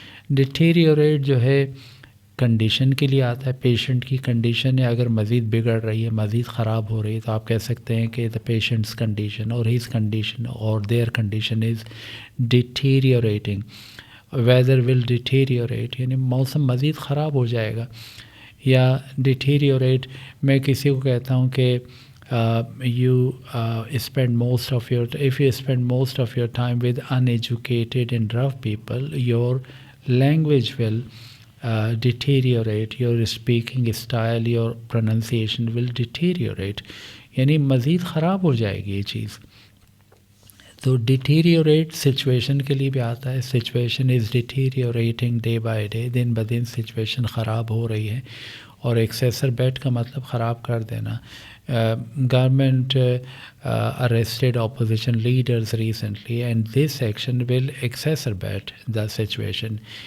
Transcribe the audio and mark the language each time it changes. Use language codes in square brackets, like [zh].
[ur] Deteriorate جو ہے condition کے لیے آتا ہے. پیشنٹ کی کنڈیشن ہے، اگر مزید بگڑ رہی ہے، مزید خراب ہو رہی ہے، تو آپ کہہ سکتے ہیں کہ [en] The patient's condition اور his condition اور their condition is deteriorating. Weather will deteriorate, [ur] یعنی موسم مزید خراب ہو جائے گا. یا ڈیٹیریوریٹ میں کسی کو کہتا ہوں کہ [en] you spend most of your if you spend most of your time with uneducated and rough people, your language will deteriorate, your speaking style, your pronunciation will deteriorate. [ur] یعنی مزید خراب ہو جائے گی یہ چیز. تو ڈیٹیریوریٹ سچویشن کے لیے بھی آتا ہے. [en] situation is deteriorating day by day, [ur] دن بدن سچویشن خراب ہو رہی ہے. اور ایکسیسربیٹ کا مطلب خراب کر دینا. [en] Government arrested opposition leaders recently and this action will exacerbate the situation.